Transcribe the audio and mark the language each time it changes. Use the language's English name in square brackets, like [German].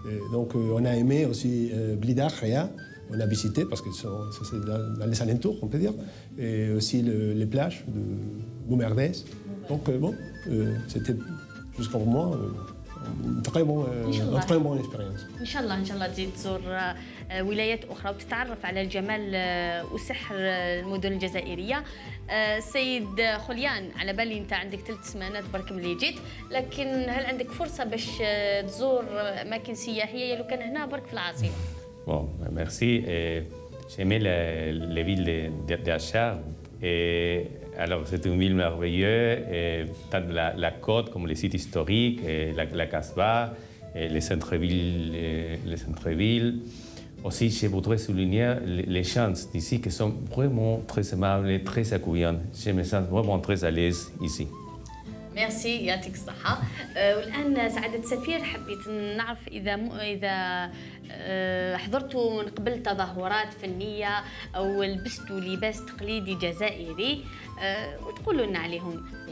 [French] Donc on a aimé aussi Blida, Khéa. On a visité parce que c'est dans les alentours, on peut dire, et aussi les plages de Boumerdès. Donc bon, c'était jusqu'à moi une très bonne expérience. [Arabic] إن شاء الله تزيد تزور ولايات أخرى وتتعرف على الجمال وسحر المدن الجزائرية. سيد خليان، على بالي أنت عندك 3 سمانات برك ملي جيت، لكن هل عندك فرصة باش تزور أماكن سياحية لو كان هنا برك في العاصمة؟ [French] Bon, merci. J'aimais les villes d'Achar. Alors, c'est une ville merveilleuse, tant la côte comme les sites historiques, la Casbah, les centres-villes. Aussi, je voudrais souligner les gens d'ici qui sont vraiment très aimables, très accueillants. Je me sens vraiment très à l'aise ici. [Arabic] ميرسي، يعطيك الصحة. والآن سعادة السفير، حبيت نعرف إذا حضرتوا من قبل تظاهرات فنية أو لبستوا لباس تقليدي جزائري وتقولوا لنا عليهم.